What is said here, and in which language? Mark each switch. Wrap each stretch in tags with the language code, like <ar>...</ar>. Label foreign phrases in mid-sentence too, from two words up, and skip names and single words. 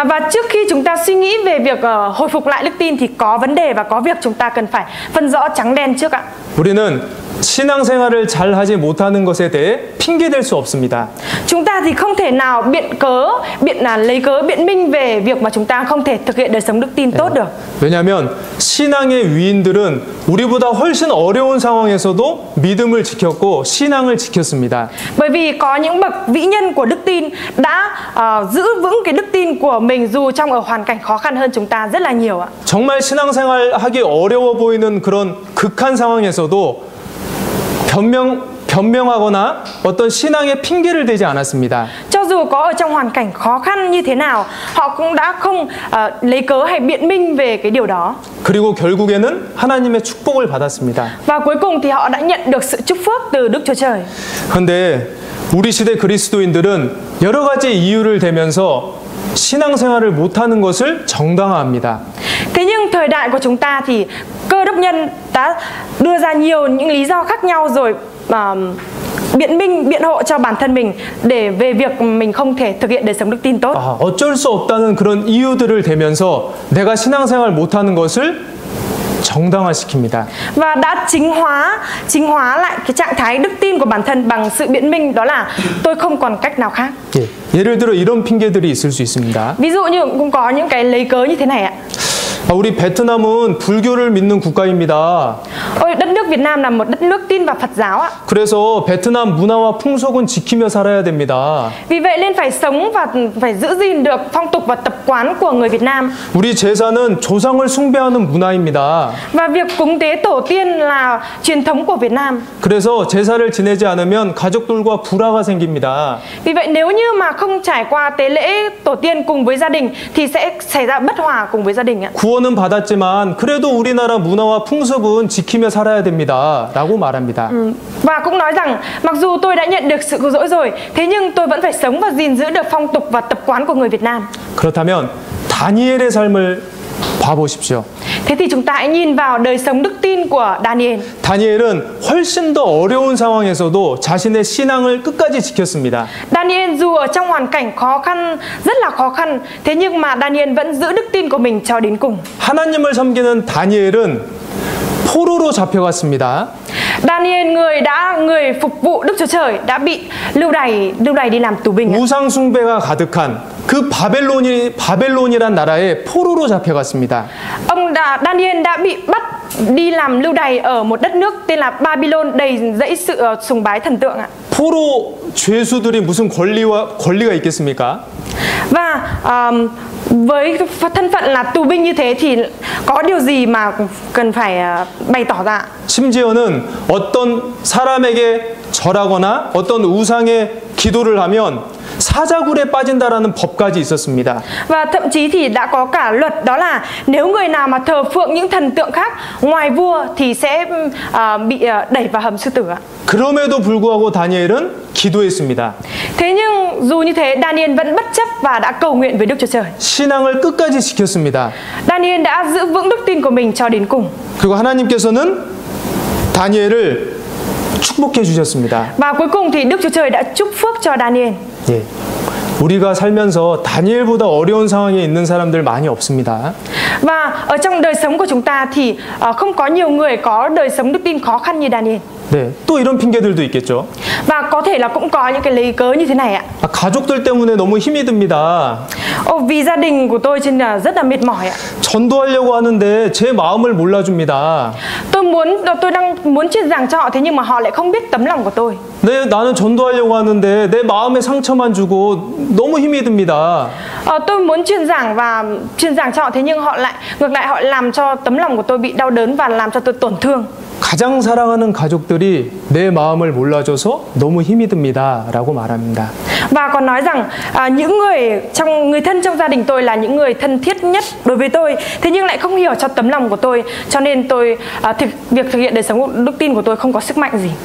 <vi>Và trước khi chúng ta suy nghĩ về việc hồi phục lại đức tin thì có vấn đề và có việc chúng ta cần phải phân rõ trắng đen trước ạ.</vi> <ko>우리는 신앙생활을 잘 하지 못하는 것에 대해 핑계댈 수 없습니다.</ko> <vi>Chúng ta thì không thể nào lấy cớ biện minh về việc mà chúng ta không thể thực hiện đời sống đức tin tốt được.</vi> <ko>왜냐하면 신앙의 위인들은 우리보다 훨씬 어려운 상황에서도 믿음을 지켰고 신앙을 지켰습니다.</ko> <vi>Bởi vì có những bậc vĩ nhân của đức tin đã giữ vững cái đức tin của mình dù trong ở hoàn cảnh khó khăn hơn chúng ta rất là nhiều ạ.</vi> <ko>정말 신앙생활하기 어려워 보이는 그런 극한 상황에서도 변명하거나 어떤 신앙의 핑계를 대지 않았습니다.</ko> <vi>Cho dù có ở trong hoàn cảnh khó khăn như thế nào, họ cũng đã không lấy cớ hay biện minh về cái điều đó.</vi> <ko>그리고 결국에는 하나님의 축복을 받았습니다.</ko> <vi>Và cuối cùng thì họ đã nhận được sự chúc phước từ Đức Chúa Trời.</vi> <ko>그런데 우리 시대 그리스도인들은 여러 가지 이유를 대면서 신앙생활을 못하는 것을 정당화합니다.</ko> <vi>Thế nhưng thời đại của chúng ta thì Cơ đốc nhân đã đưa ra nhiều những lý do khác nhau rồi biện hộ cho bản thân mình về việc mình không thể thực hiện đời sống đức tin tốt.</vi> <ko>어쩔 수 없다는 그런 이유들을 대면서 내가 신앙생활 못하는 것을 정당화시킵니다.</ko> <vi>Và đã chính hóa lại cái trạng thái đức tin của bản thân bằng sự biện minh, đó là tôi không còn cách nào khác.</vi> <ko>예를 들어 이런 핑계들이 있을 수 있습니다.</ko> <vi>Ví dụ như cũng có những cái lấy cớ như thế này ạ.</vi> <ko>우리 베트남은 불교를 믿는 국가입니다.</ko> <vi>Đất nước Việt Nam là một đất nước tin vào Phật giáo ạ.</vi> <ko>그래서 베트남 문화와 풍속은 지키며 살아야 됩니다.</ko> <vi>Vì vậy nên phải sống và phải giữ gìn được phong tục và tập quán của người Việt Nam.</vi> <ko>우리 제사는 조상을 숭배하는 문화입니다.</ko> <vi>Và việc cúng tế tổ tiên là truyền thống của Việt Nam.</vi> <ko>그래서 제사를 지내지 않으면 가족들과 불화가 생깁니다.</ko> <vi>Vì vậy nếu như mà không trải qua tế lễ tổ tiên cùng với gia đình thì sẽ xảy ra bất hòa cùng với gia đình ạ.</vi> <ko>구원은 받았지만 그래도 우리나라 문화와 풍습은 지키며 살아야 됩니다. 라고 말합니다.</ko> <vi>Và cũng nói rằng mặc dù tôi đã nhận được sự cứu rỗi rồi, thế nhưng tôi vẫn phải sống và gìn giữ được phong tục và tập quán của người Việt Nam.</vi> <ko>그렇다면 다니엘의 삶을 봐보십시오.</ko> <vi>Thế thì chúng ta hãy nhìn vào đời sống đức tin của Daniel.</vi> <ko>다니엘은 훨씬 더 어려운 상황에서도 자신의 신앙을 끝까지 지켰습니다.</ko> <vi>Daniel dù ở trong hoàn cảnh khó khăn, rất là khó khăn, thế nhưng mà Daniel vẫn giữ đức tin của mình cho đến cùng.</vi> <ko>하나님을 섬기는 다니엘은 포로로 잡혀갔습니다.</ko> <vi>Daniel người phục vụ Đức Chúa Trời đã bị lưu đày đi làm tù binh.</vi> <ko>우상 숭배가 가득한 그 바벨론이란 나라에 포로로 잡혀갔습니다.</ko> <vi>Daniel đã bị bắt đi làm lưu đày ở một đất nước tên là Babylon đầy dẫy sự sùng bái thần tượng ạ.</vi> <ko>포로 죄수들이 무슨 권리가 있겠습니까?</ko> <vi>Và với thân phận là tù binh như thế thì có điều gì mà cần phải bày tỏ ra?</vi> <ko>심지어는 어떤 사람에게 절하거나 어떤 우상에 기도를 하면 사자굴에 빠진다라는 법까지 있었습니다.</ko> <vi>Và thậm chí thì đã có cả luật, đó là nếu người nào mà thờ phượng những thần tượng khác ngoài vua thì sẽ bị đẩy vào hầm sư tử ạ.</vi> <ko>그럼에도 불구하고 다니엘은 기도했습니다.</ko> <vi>Thế nhưng dù như thế, Daniel vẫn bất chấp và đã cầu nguyện với Đức Chúa Trời.</vi> <ko>신앙을 끝까지 지켰습니다.</ko> <vi>Daniel đã giữ vững đức tin của mình cho đến cùng.</vi> <ko>그리고 하나님께서는 다니엘을 축복해 주셨습니다.</ko> <vi>Và cuối cùng thì Đức Chúa Trời đã chúc phước cho Daniel.</vi> <ko>예. 우리가 살면서 다니엘보다 어려운 상황에 있는 사람들 많이 없습니다.</ko> <vi>Và ở trong đời sống của chúng ta thì không có nhiều người có đời sống đức tin khó khăn như Daniel.</vi> <ko>네, 또 이런 핑계들도 있겠죠.</ko> <vi>Và có thể là cũng có những cái lấy cớ như thế này ạ.</vi> <ko>가족들 때문에 너무 힘이 듭니다.</ko> <vi>Vì gia đình của tôi trên là rất là mệt mỏi ạ.</vi> <ko>전도하려고 하는데 제 마음을 몰라줍니다.</ko> <vi>Tôi đang muốn truyền giảng cho họ, thế nhưng mà họ lại không biết tấm lòng của tôi.</vi> <ko>네, 나는 전도하려고 하는데 내 마음에 상처만 주고 너무 힘이 듭니다.</ko> <vi>Tôi muốn truyền giảng cho họ, thế nhưng ngược lại họ làm cho tấm lòng của tôi bị đau đớn và làm cho tôi tổn thương.</vi> <ko>가장 사랑하는 가족들이 내 마음을 몰라줘서 너무 힘이 듭니다. 라고 말합니다.</ko> <vi>Và còn nói rằng những người thân trong gia đình tôi là những người thân thiết nhất đối với tôi, thế nhưng lại không hiểu cho tấm lòng của tôi, cho nên việc thực hiện đời sống đức tin của tôi không có sức mạnh gì.</vi>